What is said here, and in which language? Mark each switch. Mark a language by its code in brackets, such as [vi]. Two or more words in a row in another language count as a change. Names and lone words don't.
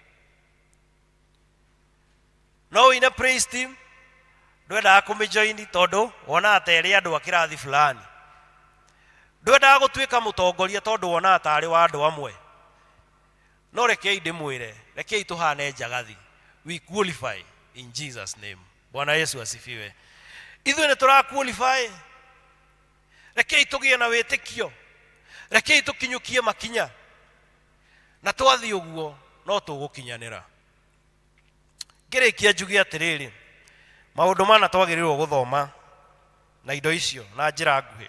[ki] No wine [en] praise team [ki] ndwenda kumijoini tondu wona ateri andu akirathi fulani, ndwenda gutuika mutongoria tondu wona atari wa andu amwe. No rekei ndimwire, rekei tuhane njagathi. [en] We qualify in Jesus name. [sw] Bwana Yesu asifiwe. [ki] Ithue ni tura qualify. Rekei tugie na witikio, rekei tukinyukie makinya, na twathi uguo no tugukinyanira. Ngirikia njugi atiriri maundu mana twagirirwo guthoma na indo icio na njira nguhi.